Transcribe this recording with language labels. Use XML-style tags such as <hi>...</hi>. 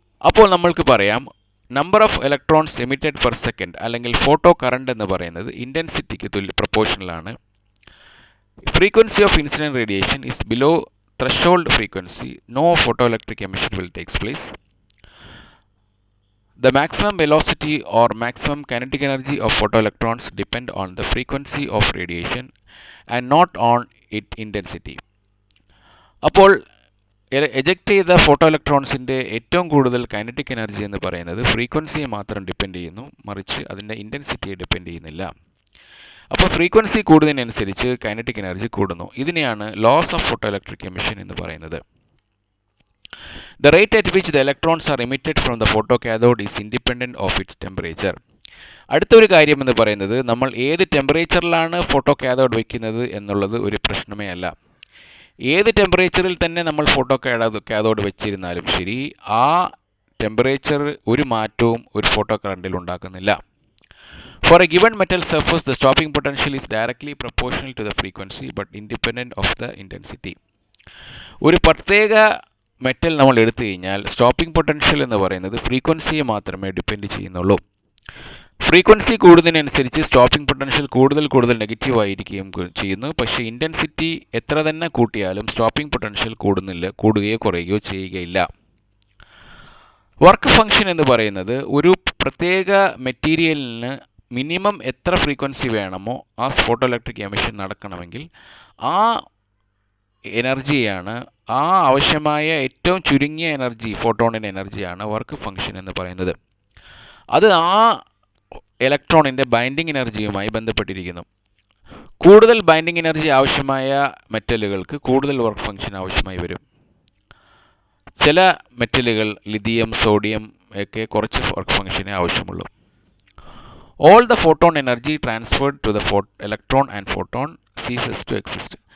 <ml>അപ്പോൾ നമ്മൾക്ക് പറയാം</ml> <en>number of electrons emitted per second</en> <ml>അല്ലെങ്കിൽ ഫോട്ടോ കറണ്ട് എന്ന് പറയുന്നത് ഇൻറ്റൻസിറ്റിക്ക് പ്രൊപ്പോർഷണലാണ്.</ml> <en>Frequency of incident radiation is below threshold frequency, no photoelectric emission will takes place. The maximum velocity or maximum kinetic energy of photoelectrons depend on the frequency of radiation and not on its intensity.</en> <ml>അപ്പോൾ eject ചെയ്ത photo ഇലക്ട്രോൺസിൻ്റെ ഏറ്റവും കൂടുതൽ kinetic energy എന്ന് പറയുന്നത് ഫ്രീക്വൻസിയെ മാത്രം depend ചെയ്യുന്നു, മറിച്ച് അതിൻ്റെ ഇൻറ്റൻസിറ്റിയെ ഡിപ്പെൻഡ് ചെയ്യുന്നില്ല. അപ്പോൾ ഫ്രീക്വൻസി കൂടുന്നതിനനുസരിച്ച് കൈനറ്റിക് എനർജി കൂടുന്നു. ഇതിനെയാണ് loss of photo electric emission എന്ന് പറയുന്നത്.</ml> <en>The rate at which the electrons are emitted from the photocathode is independent of its temperature.</en> <ml>അടുത്തൊരു കാര്യം എന്ന് പറയുന്നത് നമ്മൾ ഏത് ടെമ്പറേച്ചറിലാണ് ഫോട്ടോ കാഥോഡ് വയ്ക്കുന്നത് എന്നുള്ളത് ഒരു പ്രശ്നമേ അല്ല. ഏത് ടെമ്പറേച്ചറിൽ തന്നെ നമ്മൾ ഫോട്ടോ കാഥോഡ് വെച്ചിരുന്നാലും ശരി, ആ ടെമ്പറേച്ചർ ഒരു മാറ്റവും ഒരു ഫോട്ടോ കറണ്ടിൽ ഉണ്ടാക്കുന്നില്ല.</ml> <en>For a given metal surface, the stopping potential is directly proportional to the frequency but independent of the intensity.</en> <ml>ഒരു പ്രത്യേക മെറ്റൽ നമ്മൾ എടുത്തു കഴിഞ്ഞാൽ സ്റ്റോപ്പിംഗ് പൊട്ടൻഷ്യൽ എന്ന് പറയുന്നത് ഫ്രീക്വൻസിയെ മാത്രമേ ഡിപ്പെൻഡ് ചെയ്യുന്നുള്ളൂ. ഫ്രീക്വൻസി കൂടുന്നതിനനുസരിച്ച് സ്റ്റോപ്പിംഗ് പൊട്ടൻഷ്യൽ കൂടുതൽ നെഗറ്റീവ് ആയിരിക്കുകയും ചെയ്യുന്നു. പക്ഷേ ഇൻറ്റൻസിറ്റി എത്ര തന്നെ കൂട്ടിയാലും സ്റ്റോപ്പിംഗ് പൊട്ടൻഷ്യൽ കൂടുകയോ കുറയുകയോ ചെയ്യുകയില്ല. വർക്ക് ഫംഗ്ഷൻ എന്ന് പറയുന്നത് ഒരു പ്രത്യേക മെറ്റീരിയലിന് മിനിമം എത്ര ഫ്രീക്വൻസി വേണമോ ആ ഫോട്ടോ ഇലക്ട്രിക് എമിഷൻ നടക്കണമെങ്കിൽ ആ എനർജിയാണ്, ആ ആവശ്യമായ ഏറ്റവും ചുരുങ്ങിയ എനർജി, ഫോട്ടോണിൻ്റെ എനർജിയാണ് വർക്ക് ഫംഗ്ഷൻ എന്ന് പറയുന്നത്. അത് ആ ഇലക്ട്രോണിൻ്റെ ബൈൻഡിങ് എനർജിയുമായി ബന്ധപ്പെട്ടിരിക്കുന്നു. കൂടുതൽ ബൈൻഡിങ് എനർജി ആവശ്യമായ മെറ്റലുകൾക്ക് കൂടുതൽ വർക്ക് ഫംഗ്ഷൻ ആവശ്യമായി വരും. ചില മെറ്റലുകൾ ലിഥിയം, സോഡിയം ഒക്കെ കുറച്ച് വർക്ക് ഫംഗ്ഷനേ ആവശ്യമുള്ളൂ.</ml> <en>All the photon energy transferred to the electron and photon ceases to exist.</en>